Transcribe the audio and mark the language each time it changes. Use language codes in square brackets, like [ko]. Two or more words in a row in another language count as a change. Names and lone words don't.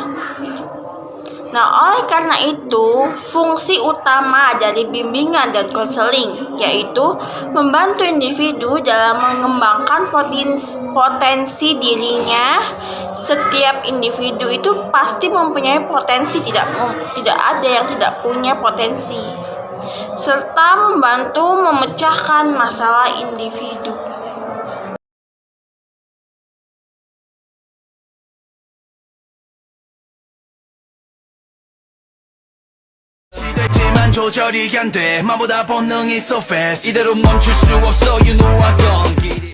[id] Nah, oleh karena itu, fungsi utama dari bimbingan dan konseling yaitu membantu individu dalam mengembangkan potensi dirinya. Setiap individu itu pasti mempunyai potensi, tidak ada yang tidak punya potensi, serta membantu memecahkan masalah individu. [ko] 지만 조절이 안 돼 마보다 본능이 [en] so fast [ko] 이대로 멈출 수 없어 [en] you know I don't